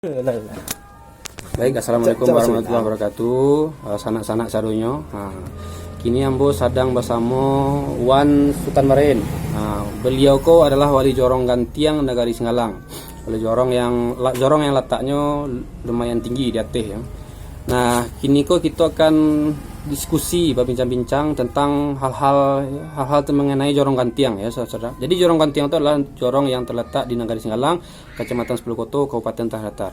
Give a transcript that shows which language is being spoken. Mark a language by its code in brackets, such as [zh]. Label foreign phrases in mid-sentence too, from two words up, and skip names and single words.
[ar] Baik, assalamualaikum warahmatullahi wabarakatuh. [min] Sanak-sanak sarunyo. Kini ambo sadang bersama Wan Sultan Marin. Beliau ko adalah wali jorong Gantiang Negari Singalang. [id] Wali jorong yang letaknya lumayan tinggi di atas ya. Nah, [min] kini ko [id] kita akan diskusi, berbincang-bincang tentang hal-hal mengenai jorong Gantiang ya, saudara. Jadi jorong Gantiang itu adalah jorong yang terletak di Negari Singalang, Kecamatan Sepulukoto, Kabupaten Tanah.